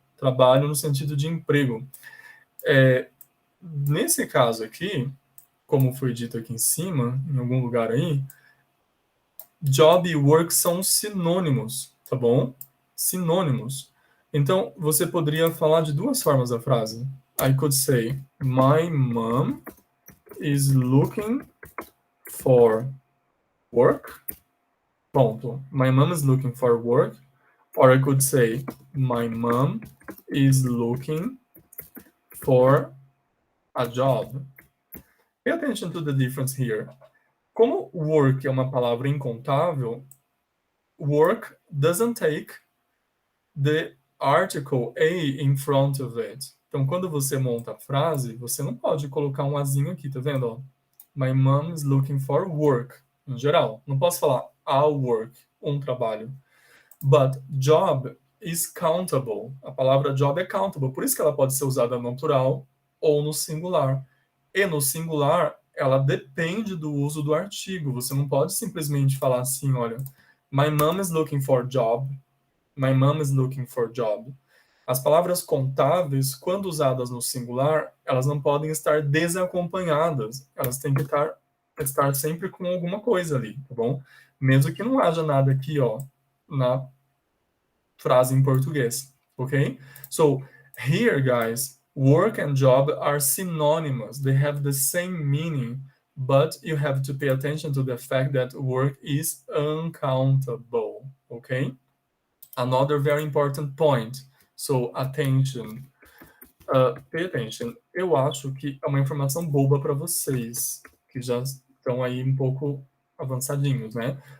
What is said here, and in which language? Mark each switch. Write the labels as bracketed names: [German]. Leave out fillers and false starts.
[Portuguese] Trabalho no sentido de emprego. Nesse caso aqui, como foi dito aqui em cima, em algum lugar aí, job e work são sinônimos, tá bom? Sinônimos. Então, você poderia falar de 2 formas a frase. [English] I could say, my mom is looking for work. [Portuguese] Ponto. [English] My mom is looking for work. Or I could say, my mom is looking for a job. Pay attention to the difference here. [Portuguese] Como work é uma palavra incontável, [English] work doesn't take the article a in front of it. [Portuguese] Então, quando você monta a frase, você não pode colocar um azinho aqui, tá vendo? Ó? [English] My mom is looking for work, [Portuguese] em geral. Não posso falar a work, um trabalho. [English] But job is countable. [Portuguese] A palavra job é countable, por isso que ela pode ser usada no plural ou no singular. E no singular, ela depende do uso do artigo. Você não pode simplesmente falar assim, olha, [English] my mom is looking for job. My mom is looking for job. [Portuguese] As palavras contáveis, quando usadas no singular, elas não podem estar desacompanhadas. Elas têm que estar sempre com alguma coisa ali, tá bom? Mesmo que não haja nada aqui, ó, na frase em português, ok? [English] So, here, guys, work and job are synonymous. They have the same meaning, but you have to pay attention to the fact that work is uncountable, okay? Another very important point. So, attention. Pay attention. [Portuguese] Eu acho que é uma informação boba para vocês, que já estão aí um pouco avançadinhos, né?